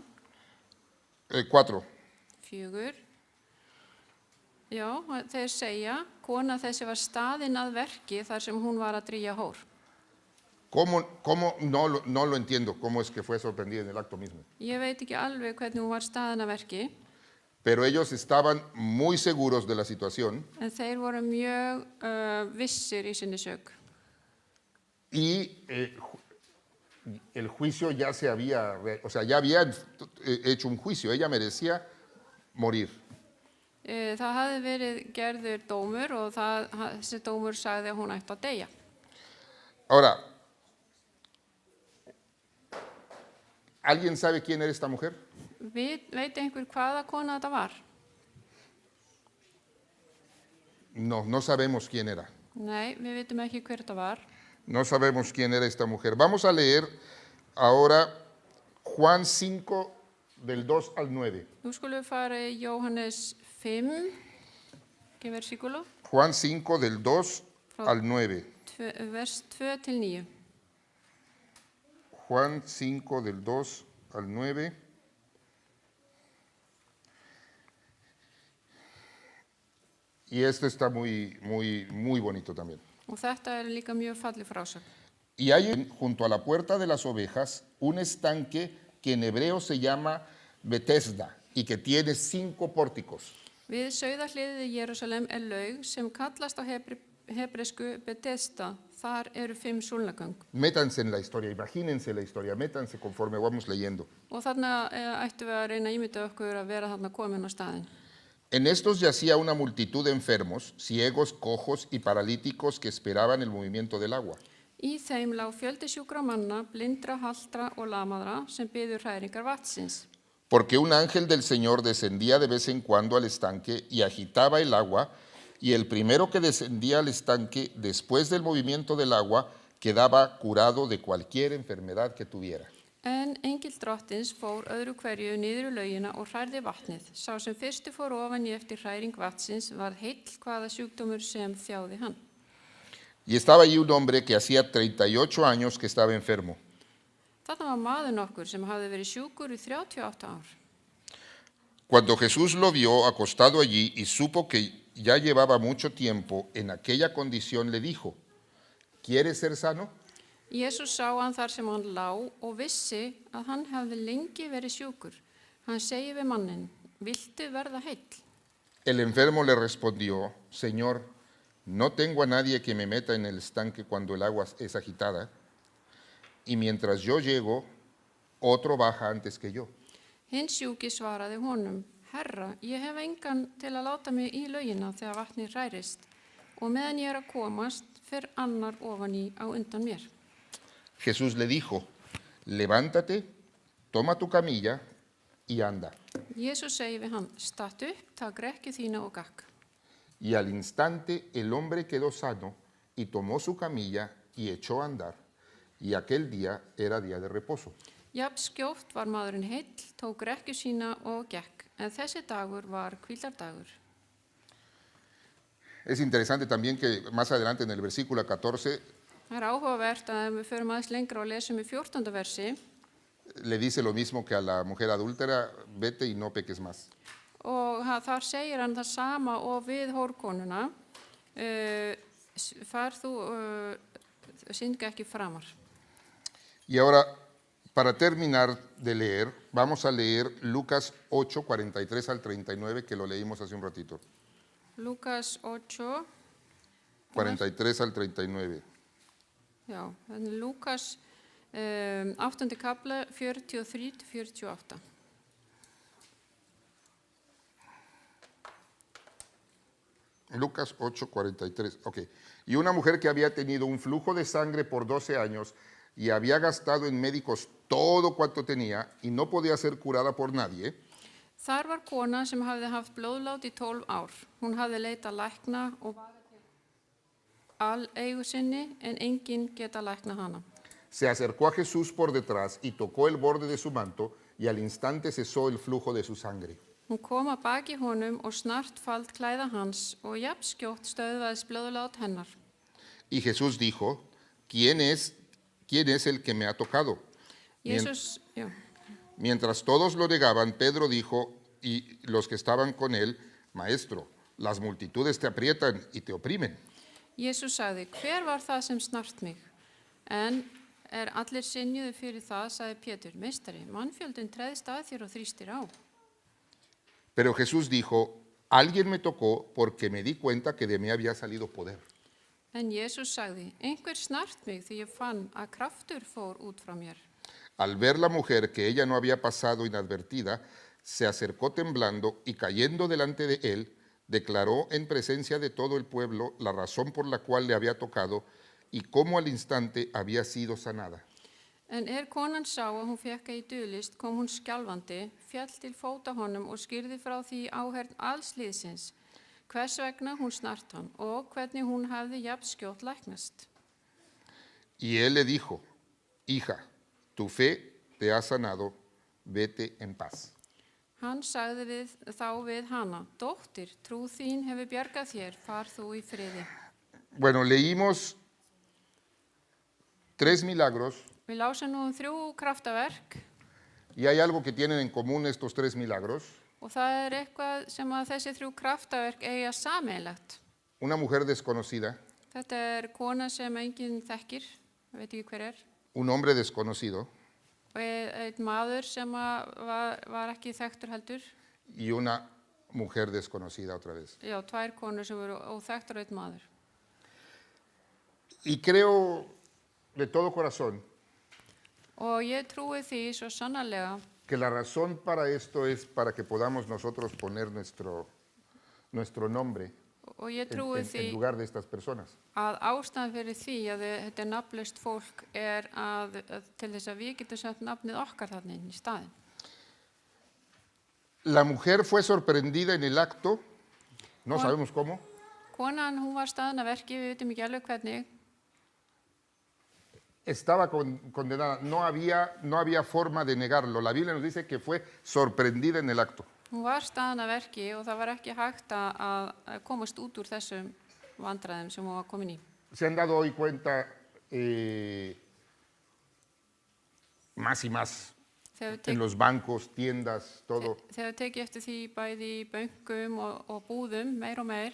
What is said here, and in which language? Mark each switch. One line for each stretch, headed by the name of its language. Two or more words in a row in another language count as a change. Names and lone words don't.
Icelandic: 4. 4. Já, þeir segja, kona þessi var staðin að verki þar sem hún var að drýja hór.
Spanish: ¿Cómo? No lo entiendo, cómo es que fue sorprendida en el acto mismo.
Icelandic: Ég veit ekki alveg hvernig hún var staðin að verki,
Spanish: Pero ellos estaban muy seguros de la situación
Icelandic: en þeir voru mjög vissir í sinni sök.
Spanish: y el juicio ya ya había hecho un juicio, ella merecía morir.
Icelandic: Það hafði verið gerður dómur og þessi dómur sagði að hún ætti að deyja.
Spanish: Ahora, ¿alguien sabe quién era esta mujer?
Icelandic: Veit einhver hvaða kona þetta var?
Spanish: No sabemos quién era.
Icelandic: Nei, við vitum ekki hver þetta var.
Spanish: No sabemos quién era esta mujer. Vamos a leer ahora Juan 5, del 2 al 9.
Icelandic: Nú skulum við fara í Jóhannes 5,
Spanish: que versículo? Juan 5, del 2 al 9.
Icelandic: Vers 2 til 9.
Spanish: Juan 5, del 2 al 9. Y esto está muy bonito también.
Icelandic: Og þetta líka mjög falleg frásögn.
Spanish: Y hay junto a la puerta de las ovejas un estanque que en hebreo se llama Bethesda, y que tiene 5 pórticos.
Icelandic: Við sauðahliðið í Jerúsalem laug sem kallast á hebresku Bethesda. Þar eru 5 súlnagöng.
Spanish: Métanse en la historia, imagínense la historia, métanse conforme vamos leyendo.
Icelandic: Og þarna ættum við að reyna að ímynda okkur að vera þarna komin á staðinn.
Spanish: En estos yacía una multitud de enfermos, ciegos, cojos y paralíticos que esperaban el movimiento del agua.
Icelandic: Í þeim lá fjöldi sjúkra manna, blindra, haltra og lamaðra sem biðu hræringar vatnsins.
Spanish: Porque un ángel del Señor descendía de vez en cuando al estanque y agitaba el agua, y el primero que descendía al estanque después del movimiento del agua quedaba curado de cualquier enfermedad que tuviera.
Icelandic: En engil drottins fór öðru hverju niður í laugina og hrærði vatnið. Sá sem fyrstu fór ofan í eftir hræring vatsins var heill hvaða sjúkdómur sem þjáði hann.
Spanish: Y estaba allí un hombre que hacía 38 años que estaba enfermo.
Icelandic: Þarna var maður nokkur sem hafði verið sjúkur í 38 ár.
Spanish: Cuando Jesús lo vio acostado allí y supo que ya llevaba mucho tiempo en aquella condición, le dijo, ¿quieres ser sano?
Icelandic: Jesús sá hann þar sem hann lá og vissi að hann hefði lengi verið sjúkur. Hann segi við mannin, viltu verða heill?
Spanish: El enfermo le respondió, Señor, no tengo a nadie que me meta en el estanque cuando el agua es agitada, y mientras yo llego, otro baja antes que yo.
Icelandic: Hinn sjúki svaraði honum, Herra, ég hef engan til að láta mig í laugina þegar vatnið hrærist, og meðan ég að komast, fer annar ofan í á undan mér.
Spanish: Jesús le dijo, levántate, toma tu camilla y anda.
Icelandic: Jesús segi við hann, stattu upp, tak rekkju þína og gakk.
Spanish: Y al instante el hombre quedó sano y tomó su camilla y echó a andar. Y aquel día era día de reposo.
Icelandic: Jafn skjótt var maðurinn heill, tók rekkju sína og gekk, en þessi dagur var hvíldardagur.
Spanish: Es interesante también que más adelante en el versículo 14
Icelandic: Það áhugavert að við förum aðeins lengra og lesum í 14. versi.
Spanish: Le dice lo mismo que a la mujer adúltera, vete y no peques más.
Icelandic: Og þar segir hann það sama og við hórkonuna, far þú, syndga ekki framar.
Spanish: Y ahora, para terminar de leer, vamos a leer Lucas 8, 43 al 39, que lo leímos hace un ratito.
Icelandic: Lukas 8,
Spanish: 43 al 39.
Icelandic: já, þannig Lukas 8. kapla 43-48.
Spanish: Lucas 8, 43. Ok. Y una mujer que había tenido un flujo de sangre por 12 años y había gastado en médicos todo cuanto tenía y no podía ser curada por nadie,
Icelandic: Þar var kona sem hafði haft blóðlát í 12 ár. Hún hafði leitað lækna og varað til aleigu sinni, en enginn geta lækna hana.
Spanish: se acercó a Jesús por detrás y tocó el borde de su manto y al instante cesó el flujo de su sangre.
Icelandic: Hún kom að baki honum og snart fald klæða hans og jafn skjótt stöðvaðist blóðlát hennar.
Spanish: Y Jesús dijo, ¿quién es el que me ha tocado?
Icelandic: Jesús, já.
Spanish: Mientras todos lo negaban, Pedro dijo, y los que estaban con él, Maestro, las multitudes te aprietan y te oprimen.
Icelandic: Jesús sagði, hver var það sem snart mig? En allir synjuðu fyrir það, sagði Pétur, meistari, mannfjöldin treðst að þér og þrýstir á.
Spanish: Pero Jesús dijo, alguien me tocó porque me di cuenta que de mí había salido poder.
Icelandic: En Jesús sagði, einhver snart mig því ég fann að kraftur fór út frá mér.
Spanish: Al ver la mujer que ella no había pasado inadvertida, se acercó temblando y cayendo delante de él, declaró en presencia de todo el pueblo la razón por la cual le había tocado y cómo al instante había sido sanada.
Icelandic: En konan sá að hún fékk í dulist, kom hún skjálfandi, fjall til fóta honum og skýrði frá því áherrn alls liðsins, hvers vegna hún snart hann og hvernig hún hafði jafn skjótt læknast.
Spanish: Y él le dijo, hija, tu fe te ha sanado, vete en paz.
Icelandic: Hann sagði við hana, dóttir, trú þín hefur bjargað þér, far þú í friði.
Spanish: Bueno, leímos 3 milagros.
Icelandic: Við lásum nú 3 kraftaverk
Spanish: Y hay algo que tienen en común estos 3 milagros.
Icelandic: og það eitthvað sem að þessi 3 kraftaverk eiga sameiginlegt.
Spanish: Una mujer desconocida,
Icelandic: Þetta kona sem enginn þekkir, veit ekki hver
Spanish: un hombre desconocido
Icelandic: og einn maður sem var ekki þekktur heldur.
Spanish: y una mujer desconocida otra vez.
Icelandic: Já, tvær konur sem voru óþekktur og einn maður.
Spanish: Y creo de todo corazón
Icelandic: Og ég trúi því svo sannarlega
Spanish: que la razón para esto es para que podamos nosotros poner nuestro nombre
Icelandic: og ég trúi
Spanish: en
Icelandic: því
Spanish: lugar de estas personas.
Icelandic: að ástæðan fyrir því að þetta er nafnlaust fólk er til þess að við getum sett nafnið okkar þarna inn í staðinn.
Spanish: La mujer fue sorprendida en el acto, no Bueno. sabemos cómo,
Icelandic: Konan, hún var staðin að verki, við vitum ekki alveg hvernig,
Spanish: estaba condenada, no había forma de negarlo. La Biblia nos dice que fue sorprendida en el acto.
Icelandic: hún var staðin að verki og það var ekki hægt að komast út úr þessum vandræðum sem hún var komin í.
Spanish: Se han dado hoy cuenta más y más
Icelandic: Þegar við
Spanish: en los bancos, tiendas, todo,
Icelandic: tekið eftir því bæði í bönkum og búðum, meir og meir,